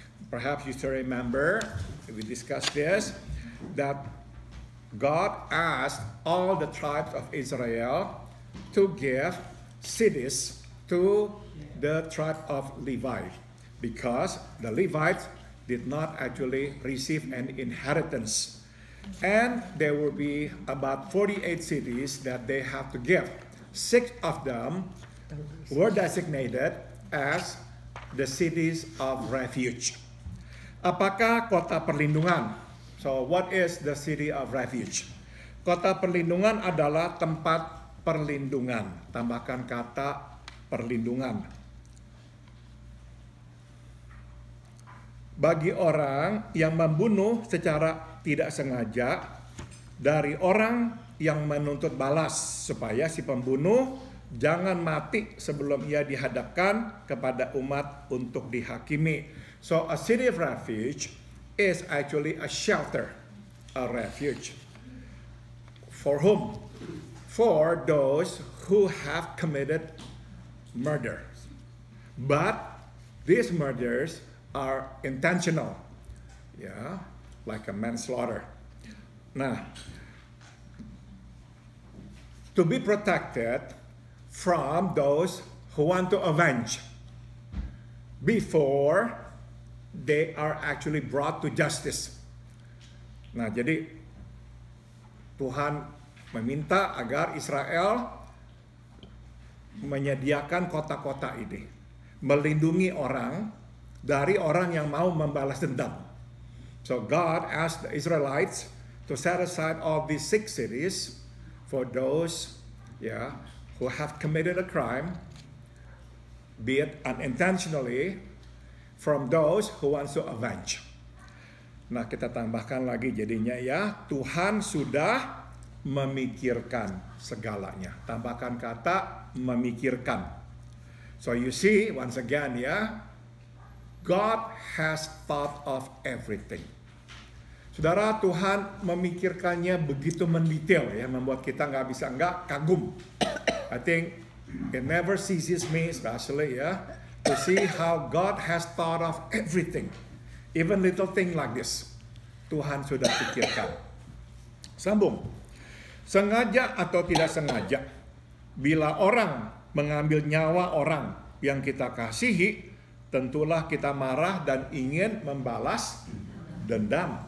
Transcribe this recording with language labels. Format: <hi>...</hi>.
<en>perhaps you still remember, we discussed this, that God asked all the tribes of Israel to give cities to the tribe of Levi, because the Levites did not actually receive an inheritance. And there will be about 48 cities that they have to give. 6 of them were designated as the cities of refuge.</en> <id>Apakah kota perlindungan?</id> <en>So what is the city of refuge?</en> <id>Kota perlindungan adalah tempat perlindungan. Tambahkan kata perlindungan. Bagi orang yang membunuh secara tidak sengaja dari orang yang menuntut balas, supaya si pembunuh jangan mati sebelum ia dihadapkan kepada umat untuk dihakimi.</id> <en>So a city of refuge is actually a shelter, a refuge. For whom? For those who have committed murder. But these murders are intentional. Yeah, like a manslaughter. Nah, to be protected from those who want to avenge before they are actually brought to justice.</en> <id>Nah, jadi Tuhan meminta agar Israel menyediakan kota-kota ini, melindungi orang dari orang yang mau membalas dendam.</id> <en>So God asked the Israelites to set aside all these 6 cities for those, who have committed a crime, be it unintentionally, from those who wants to avenge.</en> <id>Nah, kita tambahkan lagi jadinya Tuhan sudah memikirkan segalanya. Tambahkan kata memikirkan.</id> <en>So you see, once again God has thought of everything.</en> <id>Saudara, Tuhan memikirkannya begitu mendetail membuat kita nggak kagum.</id> <en>I think it never ceases me, especially to see how God has thought of everything. Even little thing like this.</en> <id>Tuhan sudah pikirkan. Sambung. Sengaja atau tidak sengaja, bila orang mengambil nyawa orang yang kita kasihi, tentulah kita marah dan ingin membalas dendam.</id>